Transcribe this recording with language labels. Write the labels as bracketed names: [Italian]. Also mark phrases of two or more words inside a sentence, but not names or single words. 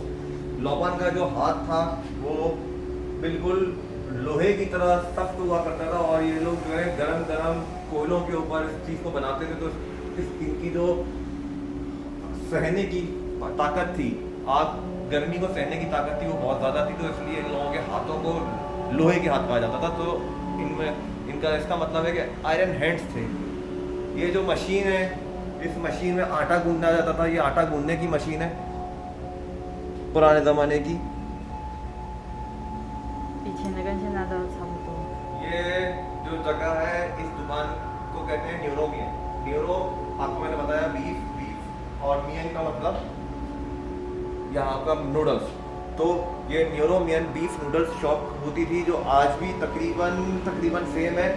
[Hindi] लॉपान का जो हाथ था वो बिल्कुल लोहे की तरह सख्त हुआ करता था, और ये लोग जो है गरम गरम कोयलों के ऊपर इस चीज़ को बनाते थे, तो इनकी जो सहने की ताकत थी, आग गर्मी को सहने की ताकत थी, वो बहुत ज़्यादा थी, तो इसलिए इन लोगों के हाथों को लोहे के हाथ कहा जाता था। तो इनमें इनका इसका मतलब है कि [English] iron hands [Hindi] थे। ये जो मशीन है, इस मशीन में आटा गूंदा जाता था, ये आटा गूंदने की मशीन है पुराने ज़माने की। [Chinese] 以前的跟现在都差不多。 [Hindi] ये जो जगह है, इस दुकान को कहते हैं न्यूरो मियन। न्यूरो आपको मैंने बताया बीफ, और मियन का मतलब यहाँ का नूडल्स। तो ये न्यूरो मियन [English] beef noodles shop [Hindi] होती थी, जो आज भी तकरीबन सेम है।